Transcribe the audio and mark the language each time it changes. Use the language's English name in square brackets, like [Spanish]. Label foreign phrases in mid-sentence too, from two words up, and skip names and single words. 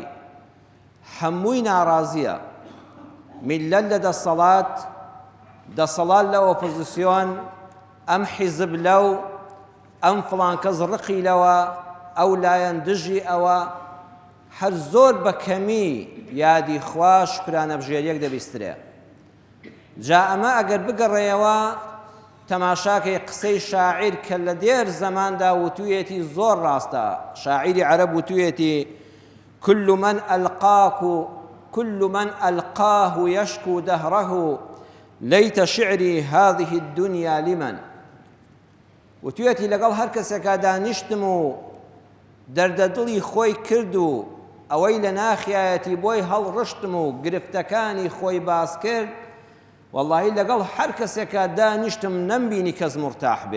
[Central Kurdish] هەمووی ناڕازیە، میلەت لە دەسەڵات لە ئۆپۆزیسیۆن، ئەم حیزب لەو، ئەم فڵان کەس ڕقی لەوە، ئەو لایەن دژی ئەوە، هەر زۆر بەکەمی یادی خوا شکرانەبژێریەک دەبیسترێ. جا ئەمە ئەگەر بگەڕێەوە تەماشاکەی قسەی شاعیر کە لە دێر زەماندا وتوویەتی زۆر ڕاستە. شاعیری عەرەب وتوویەتی [Arabic] كل من ألقاه يشكو دهره ليت شعري هذه الدنيا لمن. [Central Kurdish] وتوێتی لەگەڵ هەر کەسێکا دانیشتم و دەردەدڵی خۆی کرد و ئەوەی لە ناخیایەتی بۆی هەڵڕشتم و گرفتەکانی خۆی باس کرد، وەڵڵاهی لەگەڵ هەر کەسێکا دانیشتم نەمبینی کەس مرتاح بێ.